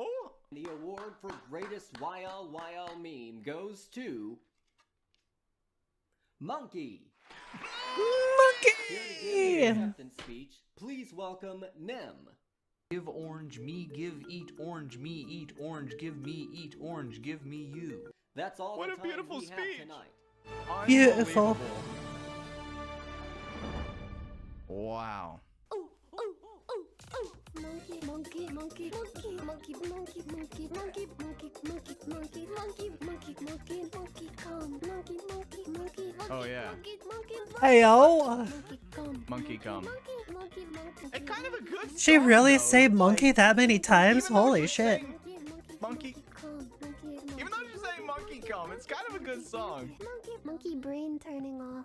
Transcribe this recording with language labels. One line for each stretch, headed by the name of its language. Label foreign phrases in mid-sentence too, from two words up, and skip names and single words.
English: The award for greatest YLYL meme goes to Monkey. Monkey! Here to give the acceptance speech, please welcome Nem. Give orange, me give eat orange, me eat orange, give me eat orange, give me you. That's all What the a time beautiful we speech. have tonight. Beautiful. Wow. Monkey, monkey, monkey, monkey, monkey, monkey, monkey, monkey, monkey, monkey, monkey, monkey, monkey, monkey, monkey, come, monkey, monkey, monkey, Oh yeah. Hey yo. Monkey come. It's kind of a good She really say monkey that many times? Holy shit. Monkey. Even though she's saying monkey come, it's kind of a good song. Monkey brain turning off.